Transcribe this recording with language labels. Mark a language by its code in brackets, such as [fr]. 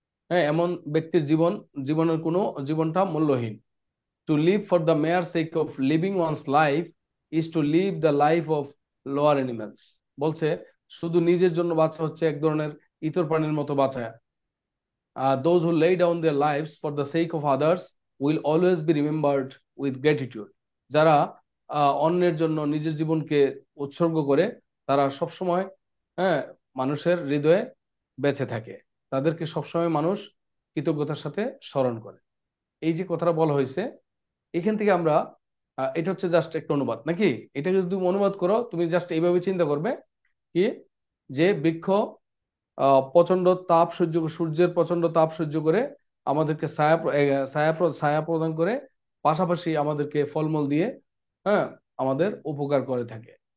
[bn] হ্যাঁ, এমন ব্যক্তির জীবনের কোনো জীবনটা মূল্যহীন। [en] To live for the mere sake of living one's life is to live the life of lower animals. [bn] বলছে শুধু নিজের জন্য বাঁচা হচ্ছে এক ধরনের ইতর প্রাণীর মতো বাঁচা। [en] Those who lay down their lives for the sake of others will always be remembered with gratitude। [bn] যারা অন্যের জন্য নিজের জীবনকে উৎসর্গ করে, তারা সবসময় হ্যাঁ মানুষের হৃদয়ে বেঁচে থাকে, তাদেরকে সবসময় মানুষ কৃতজ্ঞতার সাথে স্মরণ করে। এই যে কথাটা বলা হয়েছে, এখান থেকে আমরা এটা হচ্ছে জাস্ট একটা অনুবাদ নাকি, এটাকে যদি তুমি অনুবাদ করো, তুমি জাস্ট এইভাবে চিন্তা করবে কি, যে বৃক্ষ প্রচন্ড তাপ সূর্যের প্রচন্ড তাপ সহ্য করে আমাদেরকে ছায়া প্রদান করে, পাশাপাশি আমাদেরকে ফলমূল দিয়ে হ্যাঁ আমাদের উপকার করে থাকে।